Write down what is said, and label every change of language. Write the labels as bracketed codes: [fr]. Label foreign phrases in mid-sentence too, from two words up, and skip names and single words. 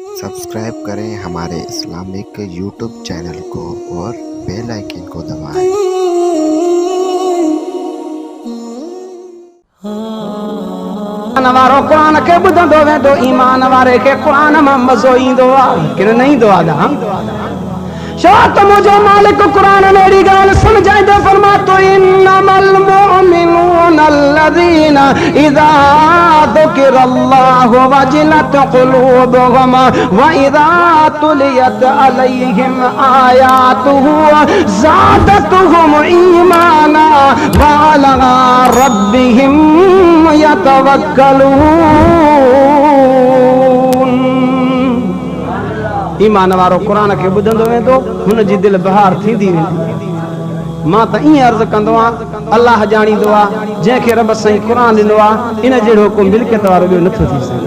[hi] सब्सक्राइब करें हमारे इस्लामिक यूट्यूब चैनल को और बेल आइकन को दबाएं। [sd] वारो कुरान के बुधंदो वेंदो ईमान वारे के कुरान में मज़ो ईंदो आहे कि न ईंदो आहे। छो त मुंहिंजो मालिक कुरान में अहिड़ी ॻाल्हि सम्झाईंदो फरमातो [ar] إنما المؤمنون الذين إذا ذكر الله وجلت قلوبهم وإذا تليت عليهم آياته زادتهم إيمانا وعلى ربهم يتوكلون. [sd] ईमान वारो कुरान के बुधंदो वेंदो हुन जी दिल बहार थींदी वेंदी। मां त ईअं अर्ज़ कंदो आहियां अल्लाह ॼाणींदो आहे जंहिंखे रब साईं कुरान ॾिनो आहे इन जहिड़ो को मिल्कियत वारो ॿियो नथो थी सघे।